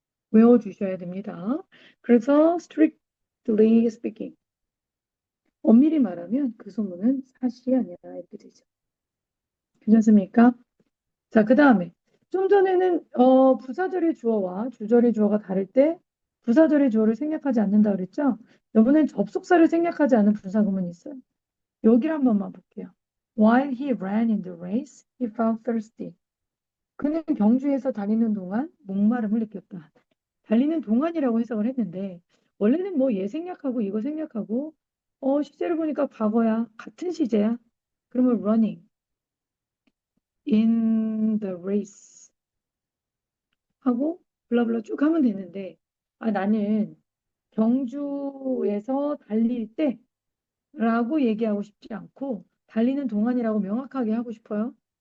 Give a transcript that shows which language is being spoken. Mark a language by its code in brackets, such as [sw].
[ko] 외워주셔야 됩니다. 그래서 [en] strictly speaking, [ko] 엄밀히 말하면 그 소문은 사실이 아니라 이렇게 되죠. 괜찮습니까? 자, 그 다음에 좀 전에는 부사절의 주어와 주절의 주어가 다를 때 부사절의 주어를 생략하지 않는다 그랬죠? 이번엔 접속사를 생략하지 않은 분사구문이 있어요. 여기를 한 번만 볼게요. [en] While he ran in the race, he felt thirsty. [ko] 그는 경주에서 달리는 동안 목마름을 느꼈다. 달리는 동안이라고 해석을 했는데 원래는 뭐 얘 생략하고 이거 생략하고 시제를 보니까 과거야. 같은 시제야. 그러면 [en] running in the race [ko] 하고 블라블라 쭉 하면 되는데 나는 경주에서 달릴 때라고 얘기하고 싶지 않고 달리는 동안이라고 명확하게 하고 싶어요.